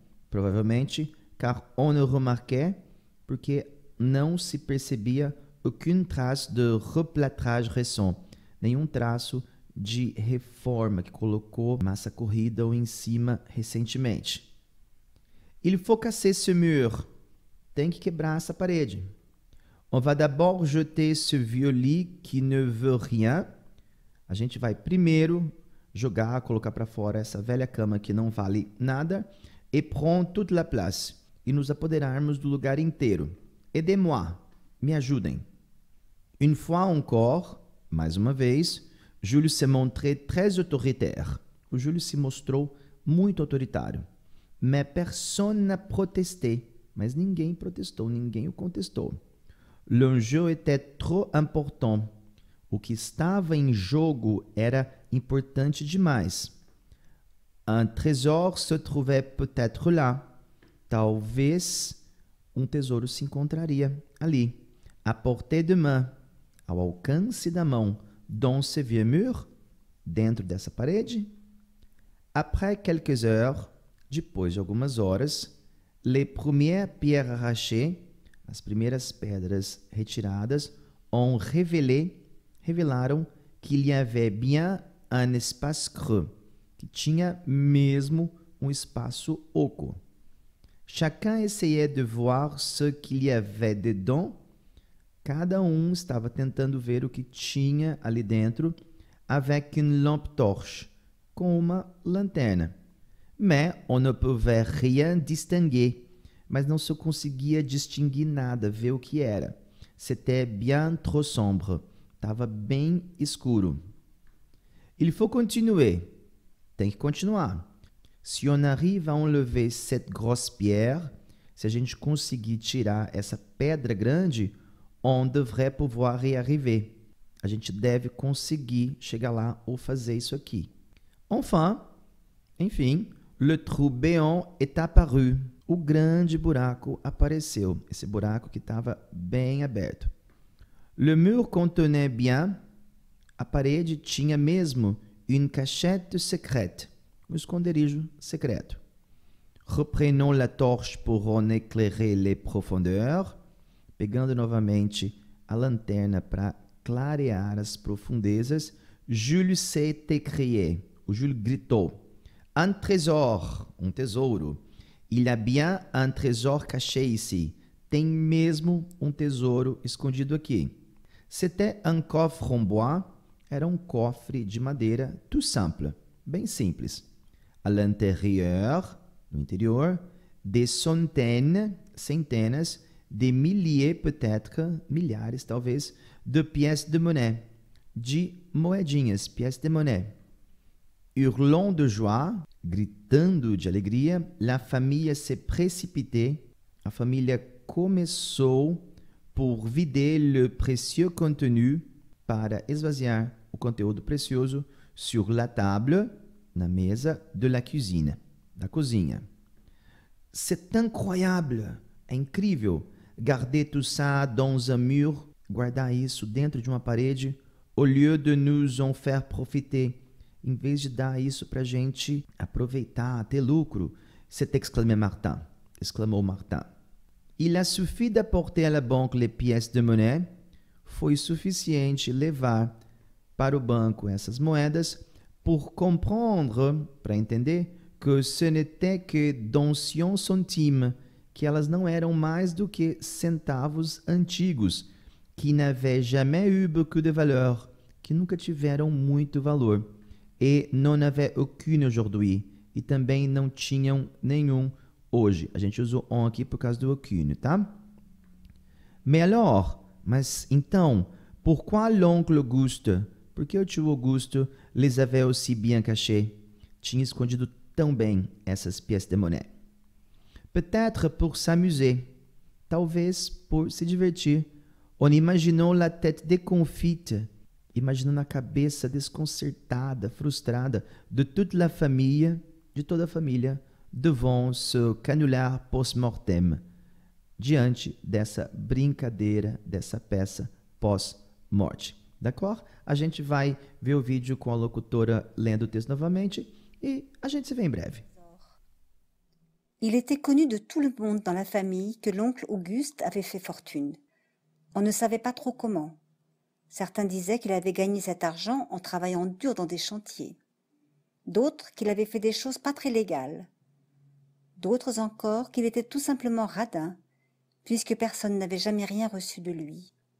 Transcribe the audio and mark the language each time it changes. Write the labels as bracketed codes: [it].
[pt] Provavelmente, [fr] car on ne remarquait, [pt] porque não se percebia [fr] aucune trace de replâtrage récent, [pt] nenhum traço de reforma que colocou massa corrida ou em cima recentemente. [fr] Il faut casser ce mur. [pt] Tem que quebrar essa parede. [fr] On va d'abord jeter ce vieux lit qui ne veut rien. [pt] A gente vai primeiro jogar, colocar para fora essa velha cama que não vale nada [fr] et prendre toute la place. [pt] E nos apoderarmos do lugar inteiro. [fr] Aidez-moi. [pt] Me ajudem. [fr] Une fois encore, [pt] mais uma vez, [fr] Jules se montrait très autoritaire. [pt] O Júlio se mostrou muito autoritário. [fr] Mais personne n'a protesté. [pt] Mas ninguém protestou, ninguém o contestou. [fr] L'enjeu était trop important. [pt] O que estava em jogo era importante demais. [fr] Un trésor se trouvait peut-être là. [pt] Talvez um tesouro se encontraria ali. [fr] À portée de main. [pt] Ao alcance da mão. [fr] Dans ce vieux mur. [pt] Dentro dessa parede. [fr] Après quelques heures. [pt] Depois de algumas horas, [fr] les premières pierres arrachées, [pt] as primeiras pedras retiradas, [fr] ont [pt] revelaram [fr] qu'il y avait bien un espace creux, [pt] que tinha mesmo um espaço oco. [fr] Chacun essayait de voir ce qu'il y avait dedans. [pt] Cada estava tentando ver o que tinha ali dentro, [fr] avec une lampe torche, [pt] com uma lanterna. [fr] Mais on ne pouvait rien distinguer. [pt] Mas não se conseguia distinguir nada, ver o que era. [fr] C'était bien trop sombre. [pt] Estava bem escuro. [fr] Il faut continuer. [pt] Tem que continuar. [fr] Si on arrive à enlever cette grosse pierre, [pt] se a gente conseguir tirar essa pedra grande, [fr] on devrait pouvoir y arriver. [pt] A gente deve conseguir chegar lá ou fazer isso aqui. [fr] Enfim, le trou béant est apparu. [pt] O grande buraco apareceu. Esse buraco que estava bem aberto. [fr] Le mur contenait bien. [pt] A parede tinha mesmo [fr] une cachette secrète. [pt] Um esconderijo secreto. [fr] Reprenons la torche pour en éclairer les profondeurs. [pt] Pegando novamente a lanterna para clarear as profundezas, [fr] Jules s'est écrié. [pt] O Jules gritou. [fr] Un trésor, [pt] um tesouro. [fr] Il y a bien un trésor caché ici. [pt] Tem mesmo um tesouro escondido aqui. [fr] C'était un coffre en bois. [pt] Era um cofre de madeira, [fr] tout simple, [pt] bem simples. [fr] À l'intérieur, [pt] no interior, [fr] des centaines, [pt] centenas, [fr] des milliers peut-être, [pt] milhares talvez, [fr] de pièces de monnaie, [pt] de moedinhas, [fr] pièces de monnaie. Hurlant de joie, [pt] gritando de alegria, [fr] la famille s'est précipitée. [pt] A família começou por [fr] vider le précieux contenu, [pt] para esvaziar o conteúdo precioso, [fr] sur la table, [pt] na mesa [fr] de la cuisine, [pt] da cozinha. [fr] C'est incroyable, [pt] é incrível, [fr] garder tout ça dans un mur, [pt] guardar isso dentro de uma parede, [fr] au lieu de nous en faire profiter. [pt] Em vez de dar isso para a gente aproveitar, ter lucro, [fr] c'est exclamé Martin. [pt] Exclamou Martin. [fr] Il a suffi d'apporter à la banque les pièces de monnaie. [pt] Foi suficiente levar para o banco essas moedas [fr] pour comprendre, [pt] para entender, [fr] que ce n'était que d'anciens centimes, [pt] que elas não eram mais do que centavos antigos, [fr] qui n'avaient jamais eu beaucoup de valeur, [pt] que nunca tiveram muito valor. [fr] Et n'en avait aucune aujourd'hui. [pt] E também não tinham nenhum hoje. A gente usou on aqui por causa do aucune, tá? [fr] Mais alors, [pt] mas então, [fr] pourquoi l'oncle Auguste? [pt] Por que o tio Augusto [fr] les avait aussi bien cachés? [pt] Tinha escondido tão bem essas pièces de monnaie. [fr] Peut-être pour s'amuser. [pt] talvez por se divertir. [fr] On imaginou la tête déconfite, [pt] imaginando a cabeça desconcertada, frustrada [fr] de toute la famille, [pt] de toda a família, [fr] devant ce canular post-mortem, [pt] diante dessa brincadeira, dessa peça pós-morte. [fr] D'accord? [pt] A gente vai ver o vídeo com a locutora lendo o texto novamente e a gente se vê em breve. [fr] Il était connu de tout le monde dans la famille que l'oncle Auguste avait fait fortune. On ne savait pas trop comment. Certains disaient qu'il avait gagné cet argent en travaillant dur dans des chantiers. D'autres qu'il avait fait des choses pas très légales. D'autres encore qu'il était tout simplement radin, puisque personne n'avait jamais rien reçu de lui.